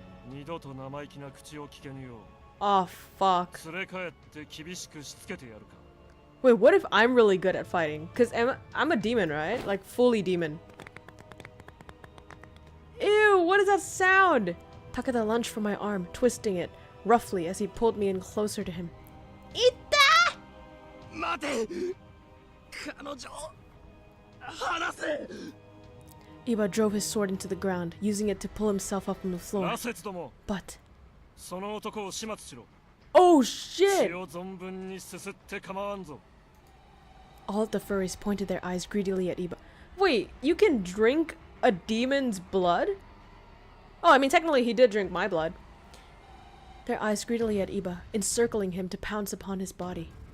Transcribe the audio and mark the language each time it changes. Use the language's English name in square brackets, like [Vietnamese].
[Japanese] 二度と生意気な口を聞けぬよ [English] Oh, fuck. [Japanese] う連れ帰って厳しくしつけてやるか。 [English] Wait, what if I'm really good at fighting? Because I'm a demon, right? Like, fully demon. Ew, what is that sound? Takeda lunged for my arm, twisting it roughly as he pulled me in closer to him. [Japanese] 待て、彼女、離せ。 [English] Iba drove his sword into the ground, using it to pull himself up from the floor. [Japanese] 羅刹ども、 [English] But [Japanese] その男を始末しろ。 Oh, 血 [English] shit! [Japanese] を存分にすすって構わんぞ。 [English] all of the furries pointed their eyes greedily at Iba. Wait, you can drink a demon's blood? Oh, I mean, technically he did drink my blood. Their eyes greedily at Iba, encircling him to pounce upon his body.